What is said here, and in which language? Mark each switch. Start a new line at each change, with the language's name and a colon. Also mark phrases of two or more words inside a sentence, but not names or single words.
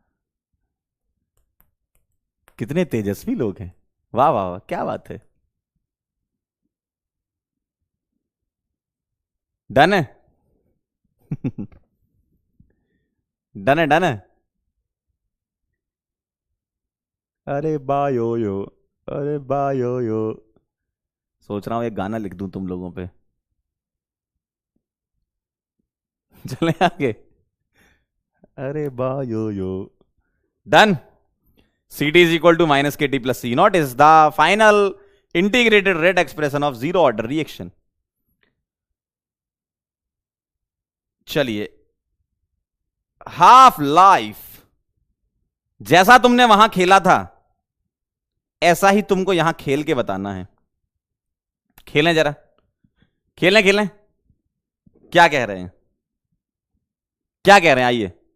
Hindi: कितने तेजस्वी लोग हैं, वाह वाह वाह, क्या बात है। डन है। डन है, डन है। अरे बायो यो, अरे बायो यो, सोच रहा हूं एक गाना लिख दूं तुम लोगों पे। चले आगे, अरे बायो यो, डन।
English: CT is equal to minus KT plus C0 is the final integrated rate expression of 0 order reaction.
Hindi: चलिए,
English: half life,
Hindi: जैसा तुमने वहां खेला था ऐसा ही तुमको यहां खेल के बताना है। खेलें जरा, खेलें खेलें। क्या कह रहे हैं, क्या कह रहे हैं, आइए।